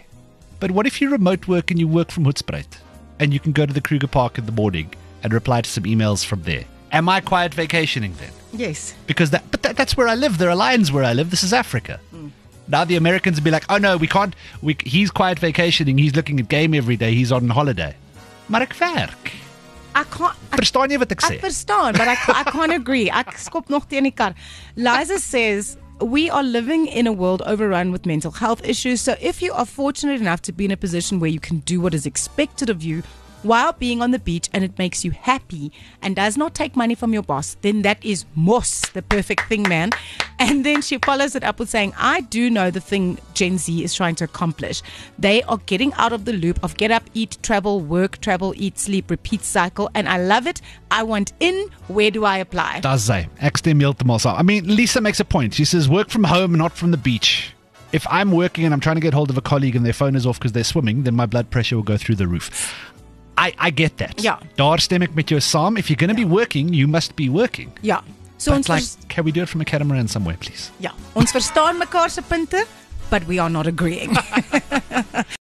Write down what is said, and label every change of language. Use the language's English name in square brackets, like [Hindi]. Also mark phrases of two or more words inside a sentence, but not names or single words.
[English] But what if you remote work and you work from Hoedspruit and you can go to the Kruger Park in the morning and reply to some emails from there? Am I quiet vacationing then? Yes. Because that's where I live. There are lions where I live. This is Africa. Now the Americans would be like, oh no, we can't. He's quiet vacationing. He's looking at game every day. He's on holiday. [Afrikaans] Maar ek werk. Verstaan jy wat ek sê? Ek verstaan, [English] but I can't agree. [Afrikaans] Ek skop nog teen die kar. [English] Liza says, we are living in a world overrun with mental health issues. So if you are fortunate enough to be in a position where you can do what is expected of you, while being on the beach and it makes you happy and does not take money from your boss, then that is the perfect thing, man. And then she follows it up with saying, I do know the thing Gen Z is trying to accomplish. They are getting out of the loop of get up, eat, travel, work, travel, eat, sleep, repeat cycle. And I love it. I want in. Where do I apply? Does say. I mean, Lisa makes a point. She says, work from home, not from the beach. If I'm working and I'm trying to get hold of a colleague and their phone is off because they're swimming, then my blood pressure will go through the roof. I get that. Yeah. [Afrikaans] Daar stem ek met jou saam. [English] If you're going to be working, you must be working. [Afrikaans] Ja. So [English] but can we do it from a catamaran somewhere, please? [Afrikaans] Ja. Ons verstaan mekaar se punte, [English] but we are not agreeing.